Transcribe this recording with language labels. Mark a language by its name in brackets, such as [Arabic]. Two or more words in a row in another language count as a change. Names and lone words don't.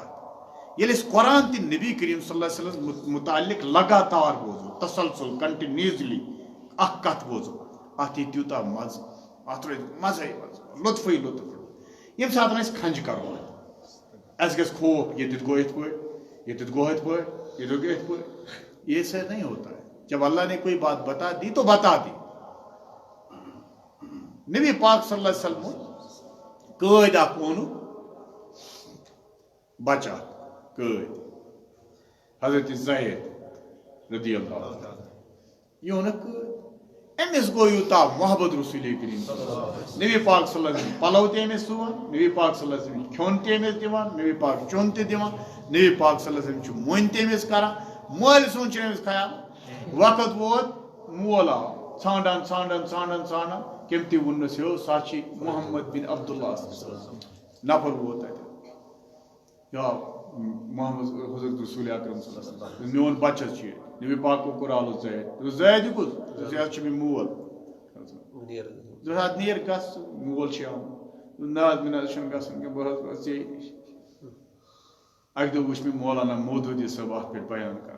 [Kashmiri] ییٚلہِ أسۍ قرآن تہِ نبی کریم [Arabic] صلی اللہ علیہ وسلم [Kashmiri] متعلق لگاتار بوزو تسلسل کنٹِنیوٗسلی اکھ کتھ بوزو اتھ یی تیوٗتاہ مزٕ اتھ روزِ مزے مزٕ لطفٕے لطف. ییٚمہِ ساتہٕ أسۍ کھنٛجہِ کرو اَسہِ گژھِ خوف ییٚتٮ۪تھ گوٚو یِتھ پٲٹھۍ ییٚتٮ۪تھ گوٚو یِتھ پٲٹھۍ ییٚتٮ۪تھ گوٚو یِتھ پٲٹھۍ. [Urdu] یہ سے نہیں ہوتا ہے. جب اللہ نے کوئی بات بتا دی تو بتا دی. [Kashmiri] نبی پاک [Arabic] صلی اللہ علیہ وسلم [Kashmiri] قٲدۍ اکھ ووٚنُکھ بچہ قٲدۍ حضرت زید [Arabic] رضی اللہ عنہ [Kashmiri] یہِ ووٚنُکھ قٲدۍ. أمِس گوٚو یوٗتاہ محبت رسول کریم نبی پاک [Arabic] صلی اللہ علیہ وسلم [Kashmiri] پلو تہِ أمِس سُوان نبی پاک [Arabic] صلی اللہ علیہ وسلم [Kashmiri] کھیوٚن تہِ أمِس دِوان نبی پاک چیوٚن تہِ دِوان نبی پاک [Arabic] صلی اللہ علیہ وسلم [Kashmiri] چھُ مۄنۍ تہِ أمِس کران مٲلۍ سُنٛد چھُ أمِس خیال. وقت ووت مول آو ژھانڈان ژھانڈان ژھانڈان ژھانڈان کٔمۍ تہِ ووٚننَس ہیو سُہ چھِ محمد بن عبداللہ نفر ووت تتہِ یا محمد حضرت رسول اکرم [Arabic] صلی اللہ علیہ وسلم [Kashmiri] میون بچہ چھُ ییٚتہِ. نبی پاکو کوٚر آلو زید زید یہِ کُس یہِ حظ چھُ مےٚ مول. ادٕ نیر گژھ مول چھُ آمُت. نہ حظ مےٚ نہ حظ چھُنہٕ گژھُن کینٛہہ بہٕ حظ روزٕ ژےٚ نِش. اکہِ دۄہ وٕچھ مےٚ مولانا مودوٗدی صٲب اتھ پٮ۪ٹھ بیان کران.